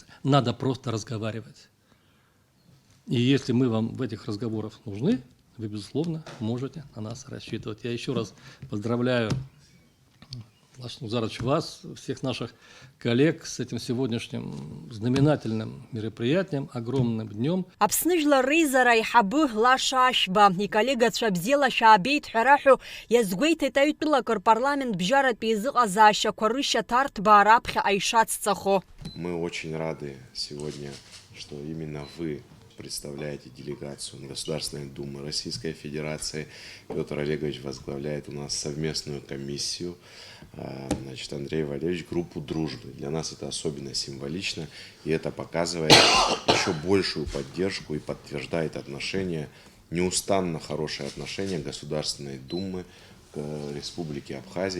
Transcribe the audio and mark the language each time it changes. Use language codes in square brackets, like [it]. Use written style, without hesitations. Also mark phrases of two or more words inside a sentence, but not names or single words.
[ru] Надо просто разговаривать. И если мы вам в этих разговорах нужны, вы, безусловно, можете на нас рассчитывать. Я еще раз поздравляю, Лаш Нузарович, вас, всех наших коллег с этим сегодняшним знаменательным мероприятием, огромным днем. [ab] Аԥсны жәлар реизара аиҳабы Лаша Ашьба иколлегацәа бзиала шәаабеит ҳәа раҳәо иазгәеиҭеит аҩтәылак рпарламент бжьаратәи изыҟазаашьақәа рышьаҭарҭбаара аԥхьаҟа ишацҵахо. [ru] Мы очень рады сегодня, что именно вы представляете делегацию Государственной Думы Российской Федерации. Петр Олегович возглавляет у нас совместную комиссию. Значит, Андрей Валерьевич группу дружбы. Для нас это особенно символично, и это показывает еще еще большую поддержку и подтверждает отношения, неустанно хорошие отношения Государственной Думы к Республике Абхазия.